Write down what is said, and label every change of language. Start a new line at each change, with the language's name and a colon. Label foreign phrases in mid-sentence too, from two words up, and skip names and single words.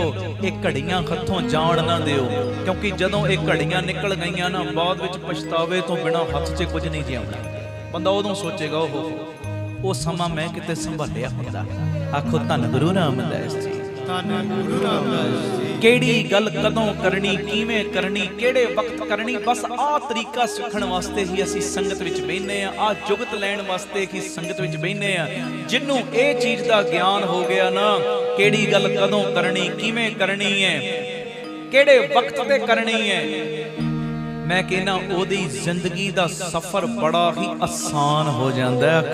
Punjabi: ਇਹ ਘੜੀਆਂ ਹੱਥੋਂ ਜਾਣ ਨਾ ਦਿਓ, ਕਿਉਂਕਿ ਜਦੋਂ ਇਹ ਘੜੀਆਂ ਨਿਕਲ ਗਈਆਂ ਨਾ ਬਾਅਦ ਵਿੱਚ ਪਛਤਾਵੇ ਤੋਂ ਬਿਨਾ ਹੱਥ 'ਚ ਕੁਝ ਨਹੀਂ ਜਿਉਣਾ। ਬੰਦਾ ਉਦੋਂ ਸੋਚੇਗਾ ਉਹ ਸਮਾਂ ਮੈਂ ਕਿਤੇ ਸੰਭਾਲਿਆ ਹੁੰਦਾ। ਆਖੋ ਧੰਨ ਗੁਰੂ ਰਾਮਦਾਸ ਜੀ, ਧੰਨ ਗੁਰੂ ਰਾਮਦਾਸ ਜੀ। ਕਿਹੜੀ ਗੱਲ ਕਦੋਂ ਕਰਨੀ, ਕਿਵੇਂ ਕਰਨੀ, ਕਿਹੜੇ ਵਕਤ ਕਰਨੀ, ਬਸ ਆਹ ਤਰੀਕਾ ਸਿੱਖਣ ਵਾਸਤੇ ਹੀ ਅਸੀਂ ਸੰਗਤ ਵਿੱਚ ਬਹਿਨੇ ਆਂ ਜੁਗਤ ਲੈਣ ਵਾਸਤੇ ਹੀ ਸੰਗਤ ਵਿੱਚ ਬਹਿਨੇ ਆਂ। ਜਿਨ੍ਹੂੰ ਏ ਚੀਜ਼ ਦਾ ਗਿਆਨ ਹੋ ਗਿਆ ਨਾ, ਕਿਹੜੀ ਗੱਲ ਕਦੋਂ ਕਰਨੀ, ਕਿਵੇਂ ਕਰਨੀ ਹੈ, ਕਿਹੜੇ ਵਕਤ ਤੇ ਕਰਨੀ ਹੈ, ਮੈਂ ਕਹਿਨਾ ਓਦੀ ਜ਼ਿੰਦਗੀ ਦਾ ਸਫ਼ਰ ਬੜਾ ਹੀ ਆਸਾਨ ਹੋ ਜਾਤਾ ਹੈ।